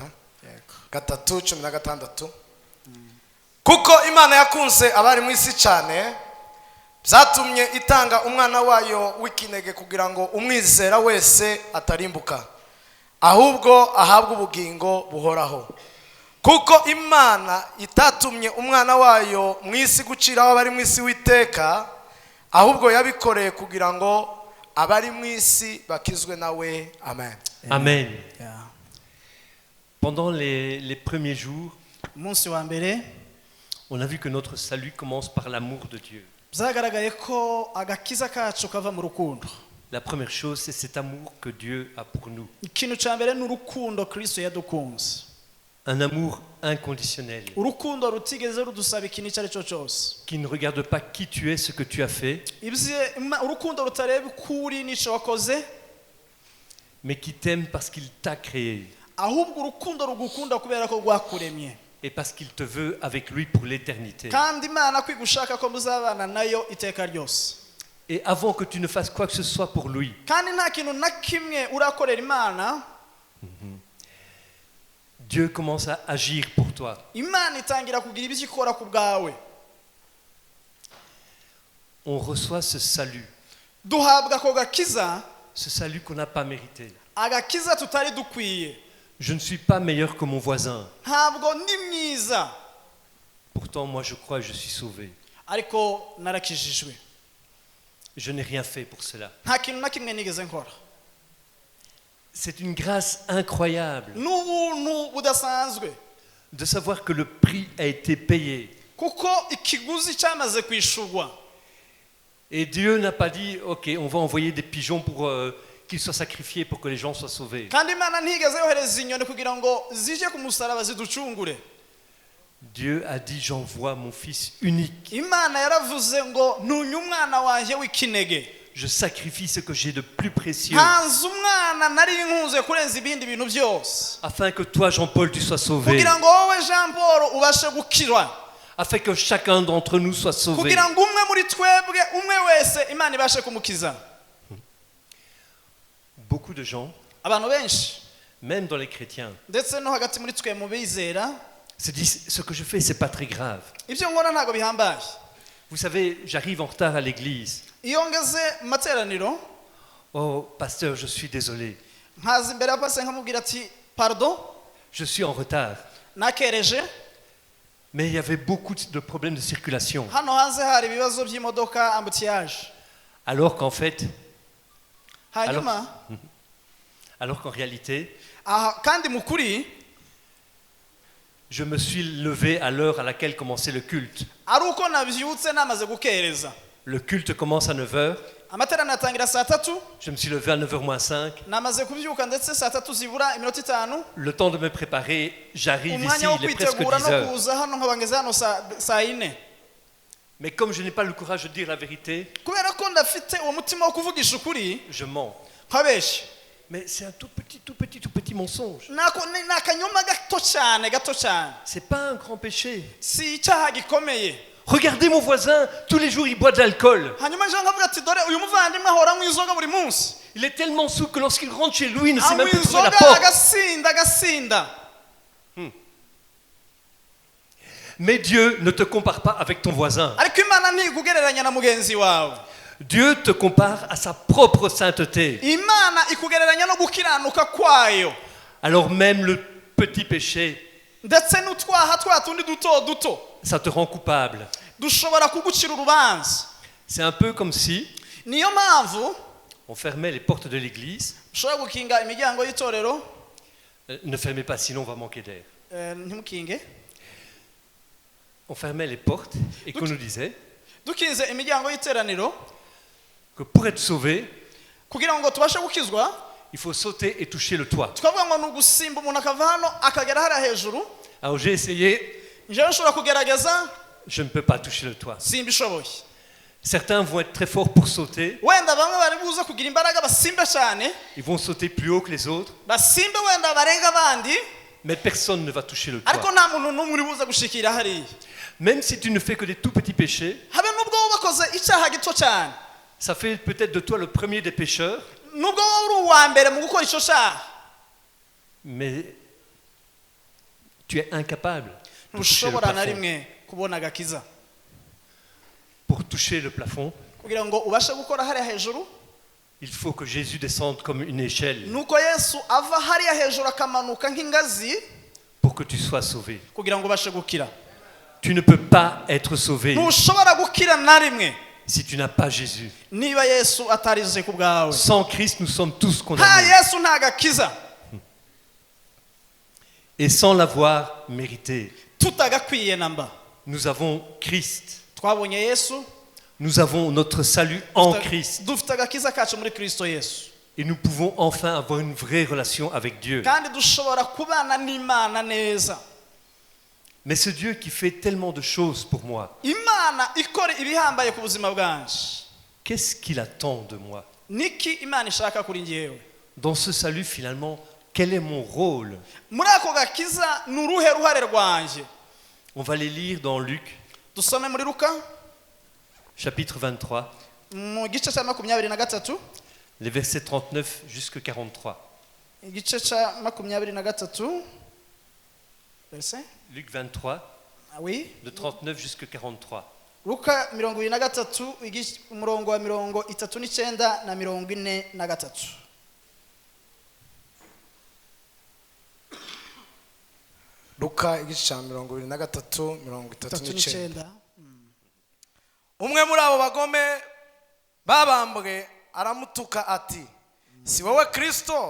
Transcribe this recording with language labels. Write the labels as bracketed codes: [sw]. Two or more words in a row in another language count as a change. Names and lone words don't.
[rw] yego 3:16. kuko Imana yakunze abari mu isi cyane byatumye itanga umwana wayo w'ikinege kugira ngo umwizera wese atarimbuka ahubwo ahabwe ubugingo buhoraho. kuko Imana itatumye umwana wayo mu isi guciraho abari mu isi witeka ahubwo yabikoreye kugira ngo abari mu isi bakizwe nawe. Amen. Amen. ya [fr] Pendant les premiers jours, [rw] umunsi wa mbere [fr] on a vu que notre salut commence par l'amour de Dieu. [rw] byagaragaye ko agakiza kacu kava mu rukundo. [fr] La première chose, c'est cet amour que Dieu a pour nous. [rw] ikintu cya mbere ni urukundo Kristo yadukunze. [fr] Un amour inconditionnel, [rw] urukundo rutigeze rudusaba ikintu icyo ari cyo cyose, [fr] qui ne regarde pas qui tu es, ce que tu as fait, [rw] urukundo rutareba uko uri n'icyo wakoze, [fr] mais qui t'aime parce qu'il t'a créé [rw] ahubwo urukundo rugukunda kubera ko rwakuremye, [fr] et parce qu'il te veut avec lui pour l'éternité. [rw] kandi Imana kwigushaka ko muzabana nayo iteka ryose. [fr] Et avant que tu ne fasses quoi que ce soit pour lui, [rw] kandi nta kintu na kimwe urakorera Imana, [fr] Dieu commence à agir pour toi. [rw] Imana itangira kugira ibyo ikora ku bwawe. [fr] On reçoit ce salut, [rw] Duhabwa ako gakiza, [fr] ce salut qu'on n'a pas mérité. [rw] agakiza tutari dukwiye. [fr] Je ne suis pas meilleur que mon voisin. [rw] Ntabwo ndi mwiza, [fr] Pourtant, moi, je crois que je suis sauvé. [rw] ariko narakijijwe. [fr] Je n'ai rien fait pour cela. [rw] Nta kintu na kimwe nigeze nkora. [fr] C'est une grâce incroyable [rw] N'ubuntu budasanzwe, [fr] de savoir que le prix a été payé. [rw] kuko ikiguzi cyamaze kwishurwa. [fr] Et Dieu n'a pas dit, ok, on va envoyer des pigeons pour qu'ils soient sacrifiés pour que les gens soient sauvés. [rw] Kandi Imana ntigeze yohereza inyoni kugira ngo zije ku musaraba ziducungure. [fr] Dieu a dit, j'envoie mon fils unique. [rw] Imana yaravuze ngo ntunye umwana wanjye w'ikinege. [fr] Je sacrifie ce que j'ai de plus précieux [rw] Ntanze umwana nari nkunze kurenza ibindi bintu byose, [fr] afin que toi, Jean-Paul, tu sois sauvé. [rw] kugira ngo wowe Jean Paul ubashe gukirwa, [fr] Afin que chacun d'entre nous soit sauvé. [rw] kugira ngo umwe muri twebwe umwe wese Imana ibashe kumukiza. [fr] Beaucoup de gens, [rw] Abantu benshi [fr] même dans les chrétiens, [rw] ndetse no hagati muri twe mu bizera, [fr] se disent, ce que je fais, c'est pas très grave. [rw] ibyo nkora ntabwo bihambaye. [fr] Vous savez, j'arrive en retard à l'église. [rw] Iyo ngeze mu materaniro, [fr] Oh, pasteur, je suis désolé. [rw] nkaza imbere ya pastor nkamubwira ati pardon, [fr] Je suis en retard. [rw] nakereje, [fr] Mais il y avait beaucoup de problèmes de circulation. [rw] hano hanze hari ibibazo by'imodoka, ambutiyage. [fr] Alors qu'en fait, [rw] Hanyuma [fr] alors qu'en réalité, [rw] aha, kandi mu kuri [fr] je me suis levé à l'heure à laquelle commençait le culte. [rw] ari uko nabyutse namaze gukereza. [fr] Le culte commence à 9h. [rw] Amateraniro atangira saa 3, [fr] Je me suis levé à 9h-5. [rw] namaze kubyuka ndetse saa 3 zibura iminota 5. [fr] Le temps de me préparer, j'arrive ici, [rw] Umwanya wo [fr] il est presque [rw] kwitegura [fr] 10 [rw] no [fr] heures. [rw] kuza hano nkaba ngeze hano saa 4. [fr] Mais comme je n'ai pas le courage de dire la vérité, [rw] Kubera ko ndafite uwo mutima wo kuvugisha ukuri, [fr] je mens. [rw] nkabeshya. [fr] Mais c'est un tout petit mensonge. [rw] Ni akanyoma gato cyane, gato cyane. [fr] C'est pas un grand péché. [rw] Si icyaha gikomeye. [fr] Regardez mon voisin, tous les jours il boit de l'alcool. [rw] Hanyuma jean nkavuga ati dore uyu muvandimwe ahora anywa inzoga buri munsi. [fr] Il est tellement saoul que lorsqu'il rentre chez lui, il ne sait [rw] Anywa [fr] même plus trouver la [rw] inzoga [fr] porte. [rw] agasinda. [fr] Mais Dieu ne te compare pas avec ton voisin. [rw] Ariko Imana ntikugereranya na mugenzi wawe. [fr] Dieu te compare à sa propre sainteté. [rw] Imana ikugereranya no gukiranuka kwayo. [fr] Alors même le petit péché, [rw] Ndetse n'utwaha twa tundi duto [fr] ça te rend coupable. [rw] dushobora kugucira urubanza. [fr] C'est un peu comme si [rw] Niyo mpamvu [fr] on fermait les portes de l'église. [rw] ushobora gukinga imiryango y'itorero. [fr] Ne fermez pas, sinon on va manquer d'air. [rw] Ntimukinge. [fr] On fermait les portes et qu'on nous disait [rw] Dukinze imiryango y'iteraniro [fr] que pour être sauvé, [rw] kugira ngo tubashe gukizwa, [fr] il faut sauter et toucher le toit. [rw] twavuga ngo ni ugusimba umuntu akava hano akagera hariya hejuru. [fr] Alors j'ai essayé, [rw] Njyewe nshobora kugerageza, [fr] je ne peux pas toucher le toit. [rw] simbishoboye. [fr] Certains vont être très forts pour sauter, [rw] Wenda bamwe bari buze kugira imbaraga basimbe cyane, [fr] ils vont sauter plus haut que les autres, [rw] basimbe wenda barenga abandi, [fr] mais personne ne va toucher le [rw] ariko [fr] toit. [rw] nta muntu n'umwe uri buze gushikira hariya. [fr] Même si tu ne fais que des tout petits péchés, [rw] Habe nubwo wowe wakoze icyaha gito cyane, [fr] ça fait peut-être de toi le premier des pécheurs, [rw] nubwo wowe uri uwa mbere mu gukora icyo cyaha, [fr] mais tu es incapable de toucher le [rw] ntushobora na [fr] plafond. [rw] rimwe kubona agakiza. [fr] Pour toucher le plafond, [rw] Kugira ngo ubashe gukora hariya hejuru, [fr] il faut que Jésus descende comme une échelle [rw] nuko Yesu ava hariya hejuru akamanuka nk'ingazi [fr] pour que tu sois sauvé. [rw] kugira ngo ubashe gukira. [fr] Tu ne peux pas être sauvé [rw] Ntushobora gukira na rimwe [fr] si tu n'as pas Jésus. [rw] niba Yesu atarize ku bwawe. [fr] Sans Christ, nous sommes tous [rw] Nta [fr] condamnés. [rw] Yesu nta gakiza, [fr] Et sans l'avoir mérité, [rw] tutagakwiye namba. [fr] nous avons Christ. [rw] Twabonye Yesu, [fr] Nous avons notre salut en Christ. [rw] dufite agakiza kacu muri Kristo Yesu. [fr] Et nous pouvons enfin avoir une vraie relation avec Dieu. [rw] kandi dushobora kubana n'imana neza. [fr] Mais ce Dieu qui fait tellement de choses pour moi, [rw] Imana ikora ibihambaye ku buzima bwanje, [fr] qu'est-ce qu'il attend de moi? [rw] niki imana ishaka kuri njyewe? [fr] Dans ce salut, finalement, quel est mon rôle? [rw] Muri ako gakiza ni uruhe ruhare rwanjye? [fr] On va les lire dans Luc, [rw] Dusome muri Luka [fr] chapitre 23, [rw] mu gice cya 23, [fr] les versets 39 jusqu'à 43. [rw] igice cya 23 verse [fr] Luc 23, oui, de 39 jusqu'à 43. [rw] Luka 23 umurongo wa 39 na 43. Luka igice cya 23 39. 39. Umwe muri abo bagome babambwe aramutuka ati, si wowe Kristo?